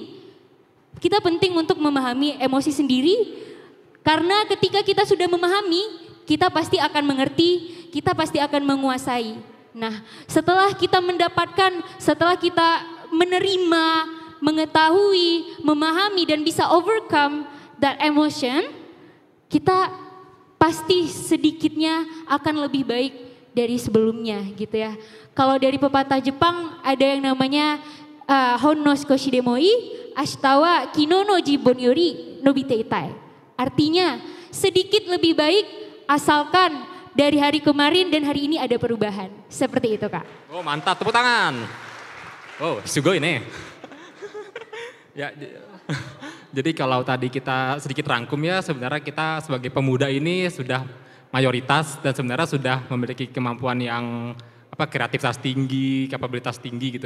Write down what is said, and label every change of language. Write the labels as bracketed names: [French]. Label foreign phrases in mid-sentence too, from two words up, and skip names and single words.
[Indonesian] Kita penting untuk memahami emosi sendiri, karena ketika kita sudah memahami, kita pasti akan mengerti, kita pasti akan menguasai. Nah, setelah kita menerima mengetahui, memahami dan bisa [English] overcome that emotion, [Indonesian] kita pasti sedikitnya akan lebih baik dari sebelumnya gitu ya. Kalau dari pepatah Jepang ada yang namanya [Japanese] ほんの少しでもい明日は昨日の自分より伸びていたい. [Indonesian] Artinya sedikit lebih baik asalkan dari hari kemarin dan hari ini ada perubahan. Seperti itu Kak. Oh mantap, tepuk tangan. Oh sugoi nih. Ya, jadi kalau tadi kita sedikit rangkum ya, sebenarnya kita sebagai pemuda ini sudah mayoritas dan sebenarnya sudah memiliki kemampuan yang kreativitas tinggi, kapabilitas tinggi gitu.